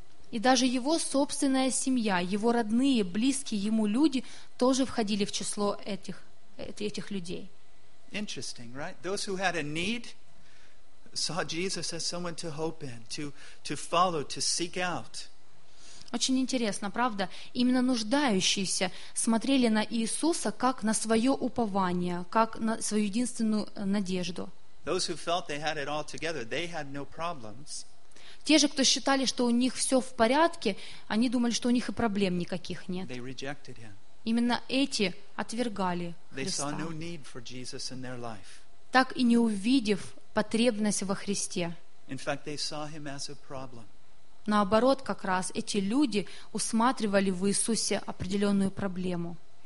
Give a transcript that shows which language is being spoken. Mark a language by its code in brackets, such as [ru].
[ru] И даже его собственная семья, его родные, близкие ему люди тоже входили в число этих людей. [en] Interesting, right? Those who had a need saw Jesus as someone to hope in, to follow, to seek out. [ru] Очень интересно, правда? Именно нуждающиеся смотрели на Иисуса как на свое упование, как на свою единственную надежду. Те же, кто считали, что у них все в порядке, они думали, что у них и проблем никаких нет. Именно эти отвергали Христа. Так и не увидев потребность во Христе. [en] In fact, they saw him as a problem. [ru] Наоборот, как раз эти люди усматривали в Иисусе определенную проблему.